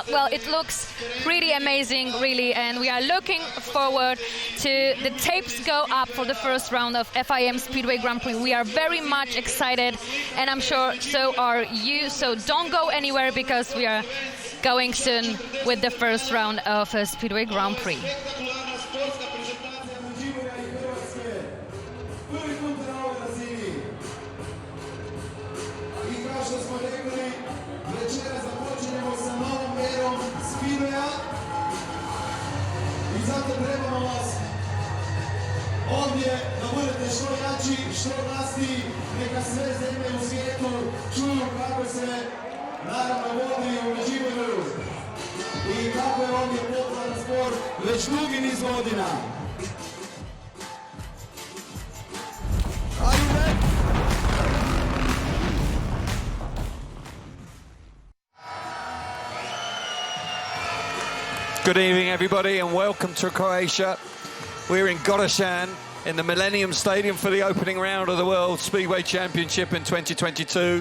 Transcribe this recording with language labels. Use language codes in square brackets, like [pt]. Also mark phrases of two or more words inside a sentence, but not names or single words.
[en] Well, it looks pretty amazing, really, and we are looking forward to the tapes go up for the first round of FIM Speedway Grand Prix. We are very much excited, and I'm sure so are you, so don't go anywhere because we are going soon with the first round of Speedway Grand Prix. [hr] Zato trebamo vas ovdje da budete što jači, što glasniji, neka sve zemlje u svijetu čuju kako se naravno vodi u Međimurju i kako je ovdje popularan sport već dugi niz godina. [en] Good evening, everybody, and welcome to Croatia. We're in Godeshan in the Millennium Stadium for the opening round of the World Speedway Championship in 2022.